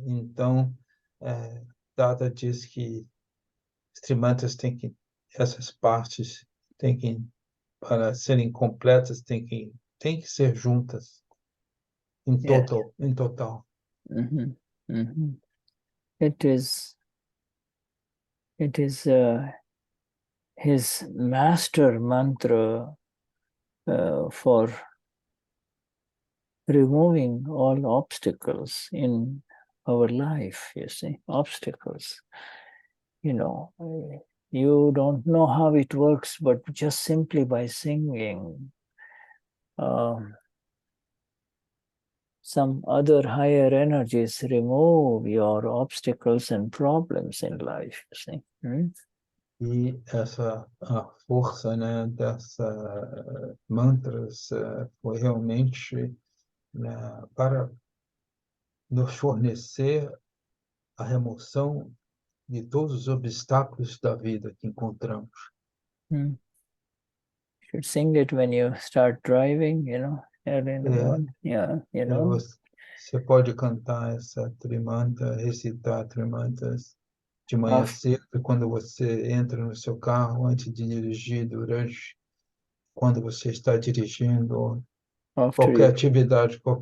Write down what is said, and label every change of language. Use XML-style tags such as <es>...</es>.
<pt>Então, Dada diz que os trimantas essas partes têm que, para serem completas, têm que ser juntas em total. Mm-hmm. Mm-hmm.</pt> <en>It is his master mantra for removing all obstacles in our life, you see, obstacles. You know, you don't know how it works, but just simply by singing, some other higher energies remove your obstacles and problems in life, you see.</en> <pt>E a força, né, dessa mantras foi realmente para nos fornecer a remoção de todos os obstáculos da vida que encontramos.</pt> <en>You should sing it when you start driving, you know, early in the morning. Yeah, you know.</en> <pt>Você pode cantar essa trimanta, recitar trimantas de manhã cedo, quando você entra no seu carro, antes de dirigir, quando você está dirigindo, qualquer atividade.</pt>